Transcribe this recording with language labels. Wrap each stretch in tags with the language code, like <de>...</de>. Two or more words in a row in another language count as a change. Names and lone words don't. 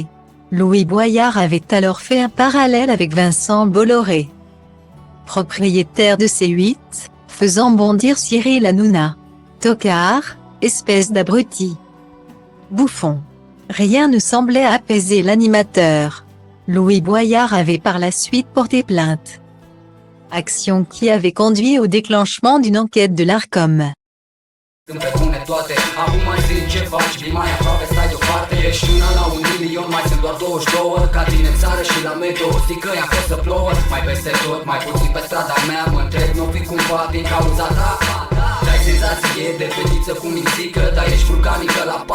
<fr>Louis Boyard avait alors fait un parallèle avec Vincent Bolloré, propriétaire de C8, faisant bondir Cyril Hanouna. Tocard, espèce d'abruti. Bouffon. Rien ne semblait apaiser l'animateur. Louis Boyard avait par la suite porté plainte. Action qui avait conduit au déclenchement d'une enquête de l'Arcom.</fr> <ro>Sunt pe bune toate, acum mai zic ce faci, vii mai aproape, stai deoparte. Ești una la 1 milion, mai sunt doar 22. Ca tine în țară și la meteo, știi că i-a fost să plouă. Mai peste tot, mai puțin pe strada mea. Mă întreb, n-o fi cumva din cauza ta? Dai senzație de fetiță cu mințică, dar ești vulcanică la pat.</ro>